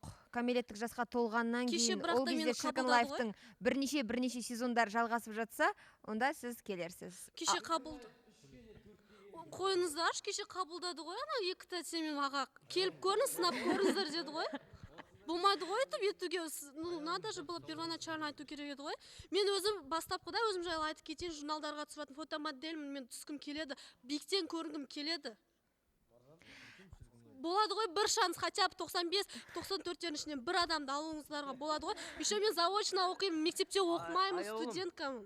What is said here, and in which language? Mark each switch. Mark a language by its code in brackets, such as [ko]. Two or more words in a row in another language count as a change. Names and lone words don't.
[kk] Кәмелеттік жасқа толғаннан кейін ол кезде Шіркін Лайфтың бірнеше сезондар жалғасып жатса, онда сіз келерсіз. Кеше қабылды. қойыңыздаршы, кеше қабылдады ғой ана 2 тәте мен аға. Келіп көріңіз, сынап көріңіздер деді ғой. Болмайды ғой айтып етуге, [ru] ну надо же было первоначально [kk] айту керек еді ғой. Мен өзім бастапқыда өзім жайлы айтып кетейін, журналдарға түсіретін фотомодельмін, мен түскім келеді, биіктен көрінгім келеді. Болады ғой бір шанс, [ru] хотя бы [kk] 95-94-тердің ішінен бір адамды алуыңыздарға болады ғой. Еще мен заочно оқимын, мектепте оқымаймын, студенткамын.